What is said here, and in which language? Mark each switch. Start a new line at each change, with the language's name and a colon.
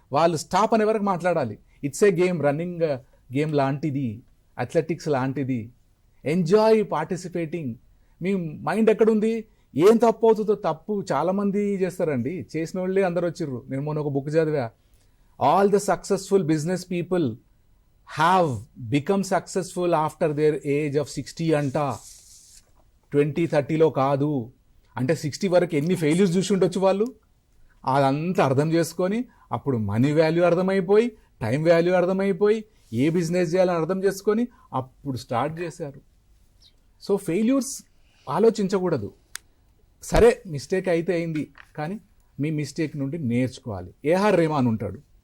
Telugu: వాళ్ళు స్టాప్ అనే వరకు మాట్లాడాలి. It's ఏ game, running game లాంటిది, అథ్లెటిక్స్ లాంటిది. Enjoy participating. మీ మైండ్ ఎక్కడుంది, ఏం తప్పు అవుతుందో. తప్పు చాలామంది చేస్తారండి, చేసిన వాళ్ళే అందరు వచ్చిర్రు. నేను మొన్న ఒక బుక్ చదివా,
English: All the successful business people have become successful after their age of 60
Telugu: అంట, 20-30లో కాదు. అంటే 60 వరకు ఎన్ని ఫెయిల్యూర్స్ చూసి ఉండొచ్చు వాళ్ళు. అదంతా అర్థం చేసుకొని అప్పుడు మనీ వాల్యూ అర్థమైపోయి, టైం వాల్యూ అర్థమైపోయి, ఏ బిజినెస్ చేయాలని అర్థం చేసుకొని అప్పుడు స్టార్ట్ చేశారు. సో ఫెయిల్యూర్స్ ఆలోచించకూడదు. సరే మిస్టేక్ అయితే అయింది, కానీ మీ మిస్టేక్ నుండి నేర్చుకోవాలి. ఏఆర్ రెహమాన్ ఉంటాడు.